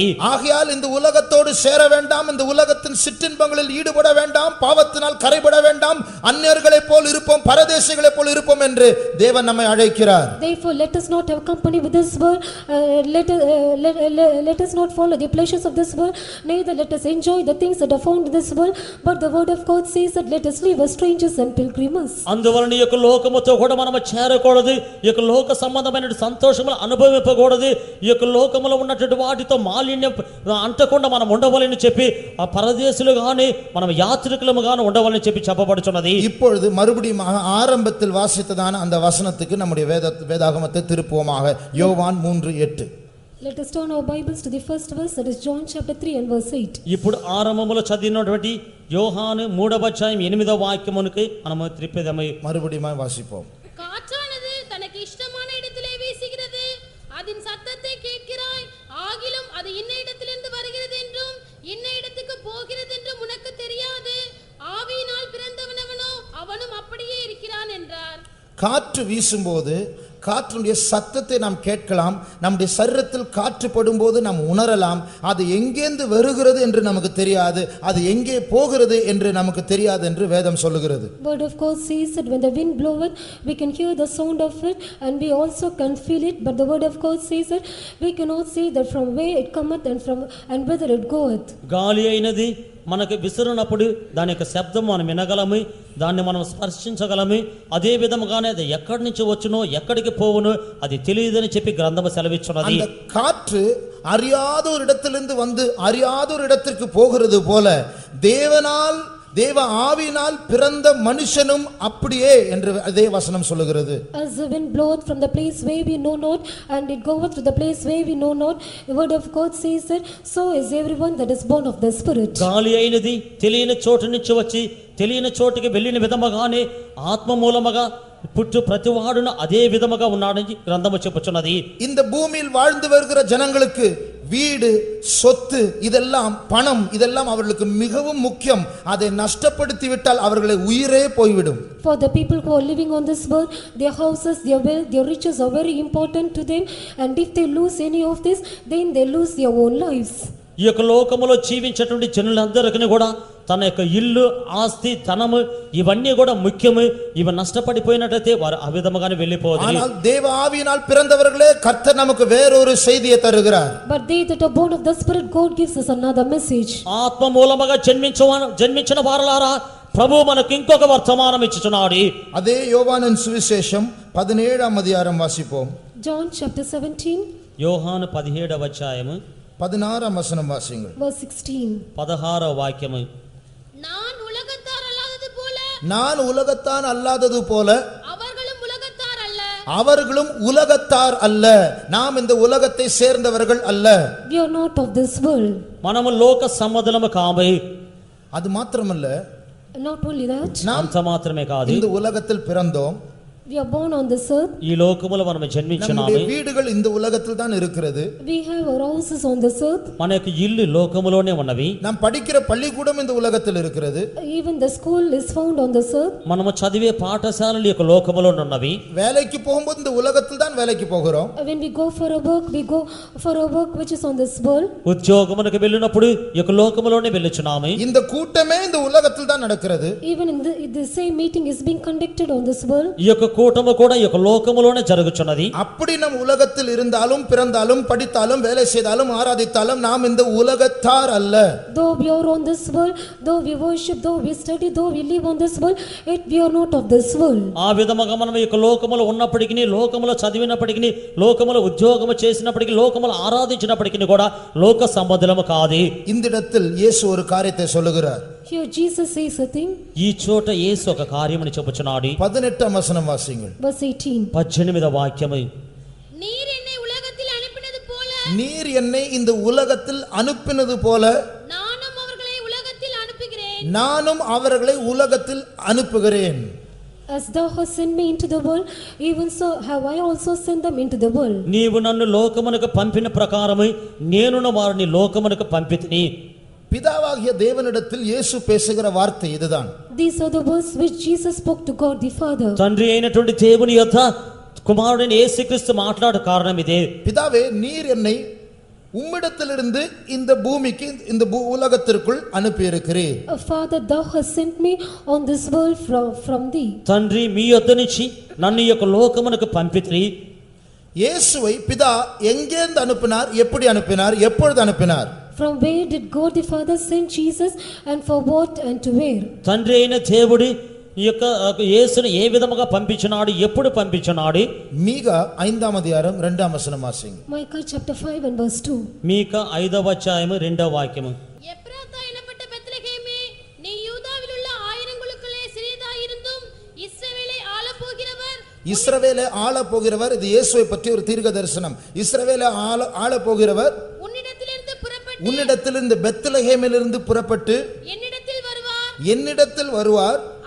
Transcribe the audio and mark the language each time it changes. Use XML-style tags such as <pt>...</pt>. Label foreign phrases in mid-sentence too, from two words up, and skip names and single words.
<ta>ஆகையால் இந்த உலகத்தோடு சேர வேண்டாம், இந்த உலகத்தின் சிற்றின்பங்களில் ஈடுபட வேண்டாம், பாவத்தினால் கரைபட வேண்டாம், அந்நியர்களைப் போல் இருப்போம், பரதேசிகளைப் போல் இருப்போம் என்று தேவன் நம்மை அழைக்கிறார்.</ta> <en>Therefore, let us not have company with this world. Let us not follow the pleasures of this world. Neither let us enjoy the things that are found in this world. But the word of God says that let us live as strangers and pilgrims.</en> <te>అందువలన ఈ యొక్క లోకముతో కూడా మనము చేరకూడదు. ఈ యొక్క లోక సంబంధమైన సంతోషములు అనుభవింపకూడదు. ఈ యొక్క లోకములో ఉన్నటువంటి వాటితో మాలిన్యం అంటకుండా మనం ఉండవాలని చెప్పి ఆ పరదేశులు గాని మనం యాత్రికులము గాని ఉండవాలని చెప్పి చెప్పబడుచున్నది.</te> <ta>இப்பொழுது மறுபடியும் ஆரம்பத்தில் வாசித்ததான அந்த வசனத்துக்கு நம்முடைய வேதாகமத்தை திருப்புவோமாக. யோவான் 3:8.</ta> <en>Let us turn our Bibles to the first verse, that is John chapter 3 and verse 8.</en> <te>ఇప్పుడు ఆరంభములో చదివినటువంటి యోహాను 3:8 మనము త్రిప్పేదము.</te> <ta>மறுபடியும் வாசிப்போம். காற்றானது தனக்கு இஷ்டமான இடத்திலே வீசுகிறது, அதன் சத்தத்தை கேட்கிறாய், ஆகிலும் அது இன்ன இடத்திலிருந்து வருகிறது என்றும் இன்ன இடத்துக்கு போகிறது என்றும் உனக்கு தெரியாது. ஆவியினால் பிறந்தவனவனோ அவனும் அப்படியே இருக்கிறான் என்றார். காற்று வீசும்போது காற்றுடைய சத்தத்தை நாம் கேட்கலாம். நம்முடைய சரீரத்தில் காற்று படும்போது நாம் உணரலாம். அது எங்கேந்து வருகிறது என்று நமக்கு தெரியாது, அது எங்கே போகிறது என்று நமக்கு தெரியாது என்று வேதம் சொல்லுகிறது.</ta> <en>Word of God says that when the wind bloweth, we can hear the sound of it and we also can feel it. But the word of God says that we cannot see that from where it cometh and whither it goeth.</en> <te>గాలి అయినది మనకు విసురునప్పుడు దాని యొక్క శబ్దం మనం వినగలము, దాన్ని మనం స్పర్శించగలము. అదే విధముగానే అది ఎక్కడి నుంచి వచ్చునో ఎక్కడికి పోవునో అది తెలియదని చెప్పి గ్రంథము సెలవిస్తున్నది.</te> <ta>அந்த காற்று அறியாத ஒரு இடத்திலிருந்து வந்து அறியாத ஒரு இடத்திற்கு போகிறது போல தேவ ஆவியினால் பிறந்த மனுஷனும் அப்படியே என்று அதே வசனம் சொல்லுகிறது.</ta> <en>As the wind bloweth from the place where we know not and it goeth to the place where we know not, the word of God says that so is everyone that is born of the Spirit.</en> <te>గాలి అయినది తెలియని చోటు నుంచి వచ్చి తెలియని చోటుకి వెళ్ళిన విధముగానే ఆత్మ మూలముగా పుట్టు ప్రతివాడును అదే విధముగా ఉన్నాడని గ్రంథము చెప్పుచున్నది.</te> <ta>இந்த பூமியில் வாழ்ந்து வருகிற ஜனங்களுக்கு வீடு, சொத்து, இதெல்லாம் பணம், இதெல்லாம் அவர்களுக்கு மிகவும் முக்கியம். அதை நஷ்டப்படுத்தி விட்டால் அவர்களை உயிரே போய்விடும்.</ta> <en>For the people who are living on this world, their houses, their wealth, their riches are very important to them, and if they lose any of this, then they lose their own lives.</en> <te>ఈ యొక్క లోకములో జీవించేటువంటి జనులందరికీ కూడా తన యొక్క ఇల్లు, ఆస్తి, ధనము ఇవన్నీ కూడా ముఖ్యము. ఇవి నష్టపడిపోయినట్లయితే వారు ఆ విధముగానే వెళ్ళిపోవాలి.</te> <ta>ஆனால் தேவ ஆவியினால் பிறந்தவர்களே கர்த்தர் நமக்கு வேறொரு செய்தியை தருகிறார்.</ta> <en>But they that are born of the Spirit, God gives us another message.</en> <te>ఆత్మ మూలముగా జన్మించిన వారలారా ప్రభు మనకు ఇంకొక వర్తమానం ఇచ్చుచున్నాడు.</te> <ta>அதே யோவானின் சுவிசேஷம் 17ஆம் அதிகாரம் வாசிப்போம்.</ta> <en>John chapter 17</en> <te>యోహాను 17వ అధ్యాయము</te> <ta>16ஆம் வசனம் வாசிங்கள்.</ta> <en>verse 16.</en> <te>16వ వాక్యము.</te> <ta>நான் உலகத்தார் அல்லாதது போல நான் உலகத்தான் அல்லாதது போல அவர்களும் உலகத்தார் அல்ல. அவர்களும் உலகத்தார் அல்ல. நாம் இந்த உலகத்தை சேர்ந்தவர்கள் அல்ல.</ta> <en>We are not of this world.</en> <te>మనము లోక సంబంధులము కాము.</te> <ta>அது மாத்திரமல்ல,</ta> <en>Not only that,</en> <ta>நாம்</ta> <te>అంత మాత్రమే కాదు,</te> <ta>இந்த உலகத்தில் பிறந்தோம்.</ta> <en>we are born on this earth.</en> <te>ఈ లోకములో మనము జన్మించున్నాము.</te> <ta>நம்முடைய வீடுகள் இந்த உலகத்தில் தான் இருக்கிறது.</ta> <en>We have our houses on this earth.</en> <te>మన యొక్క ఇల్లు లోకములోనే ఉన్నవి.</te> <ta>நாம் படிக்கிற பள்ளிக்கூடம் இந்த உலகத்தில் இருக்கிறது.</ta> <en>Even the school is found on this earth.</en> <te>మనము చదివే పాఠశాలలు యొక్క లోకములో ఉన్నవి.</te> <ta>வேலைக்கு போகும்போது இந்த உலகத்தில் தான் வேலைக்கு போகிறோம்.</ta> <en>When we go for a work, we go for a work which is on this world.</en> <te>ఉద్యోగమునకు వెళ్ళినప్పుడు ఈ యొక్క లోకములోనే వెళ్ళుచున్నాము.</te> <ta>இந்த கூட்டமே இந்த உலகத்தில் தான் நடக்கிறது.</ta> <en>Even in the same meeting is being conducted on this world.</en> <te>ఈ యొక్క కూటము కూడా ఈ యొక్క లోకములోనే జరుగుచున్నది.</te> <ta>அப்படி நம் உலகத்தில் இருந்தாலும் பிறந்தாலும் படித்தாலும் வேலை செய்தாலும் ஆராதித்தாலும் நாம் இந்த உலகத்தார் அல்ல.</ta> <en>Though we are on this world, though we worship, though we study, though we live on this world, yet we are not of this world.</en> <te>ఆ విధముగా మనం ఈ యొక్క లోకములో ఉన్నప్పటికీ, లోకములో చదివినప్పటికీ, లోకములో ఉద్యోగము చేసినప్పటికీ, లోకములో ఆరాధించినప్పటికీ కూడా లోక సంబంధులము కాదు.</te> <ta>இந்த இடத்தில் இயேசு ஒரு காரியத்தை சொல்லுகிறார்.</ta> <en>Here Jesus says a thing.</en> <te>ఈ చోట యేసు ఒక కార్యముని చెప్పుచున్నాడు.</te> <ta>18ஆம் வசனம் வாசிங்கள்.</ta> <en>Verse 18.</en> <te>18వ వాక్యము.</te> <ta>நீர் என்னை உலகத்தில் அனுப்பினது போல நீர் என்னை இந்த உலகத்தில் அனுப்பினது போல நானும் அவர்களை உலகத்தில் அனுப்புகிறேன். நானும் அவர்களை உலகத்தில் அனுப்புகிறேன்.</ta> <en>As thou hast sent me into the world, even so have I also sent them into the world.</en> <te>నీవు నన్ను లోకమునకు పంపిన ప్రకారము నేనును వారిని లోకమునకు పంపితిని.</te> <ta>பிதாவாகிய தேவனிடத்தில் இயேசு பேசுகிற வார்த்தை இதுதான்.</ta> <en>These are the words which Jesus spoke to God the Father.</en> <te>తండ్రి అయినటువంటి దేవుని యొద్ద కుమారుడైన యేసుక్రీస్తు మాట్లాడే కారణం ఇదే.</te> <ta>பிதாவே, நீர் என்னை உம்மிடத்திலிருந்து இந்த பூமிக்கு, இந்த உலகத்திற்குள் அனுப்பி இருக்கிறீர்.</ta> <en>Father, thou hast sent me on this world from thee.</en> <te>తండ్రి మీ యొద్ద నుంచి నన్ను ఈ యొక్క లోకమునకు పంపితిని.</te> <ta>இயேசுவை பிதா எங்கேருந்து அனுப்பினார், எப்படி அனுப்பினார், எப்பொழுது அனுப்பினார்?</ta> <en>From where did God the Father send Jesus, and for what and to where?</en> <te>తండ్రి అయిన దేవుడు ఈ యొక్క యేసును ఏ విధముగా పంపించున్నాడు, ఎప్పుడు పంపించున్నాడు?</te> <ta>மீகா 5ஆம் அதிகாரம் 2ஆம் வசனம் வாசிங்க.</ta> <en>Micah chapter 5 and verse 2.</en> <te>మీక 5వ అధ్యాయము 2వ వాక్యము.</te> <ta>எப்ராத்தா எனப்பட்ட பெத்லகேமே, நீ யூதாவில் உள்ள ஆயிரங்களுக்குள்ளே சிறியதாயிருந்தும் இஸ்ரவேலை ஆளப்போகிறவர் இஸ்ரவேலை ஆள போகிறவர். இது இயேசுவை பற்றி ஒரு தீர்க்க தரிசனம். இஸ்ரவேலை ஆள போகிறவர் உன்னிடத்திலிருந்து பெத்லகேமிலிருந்து புறப்பட்டு என்னிடத்தில் வருவார்.</ta>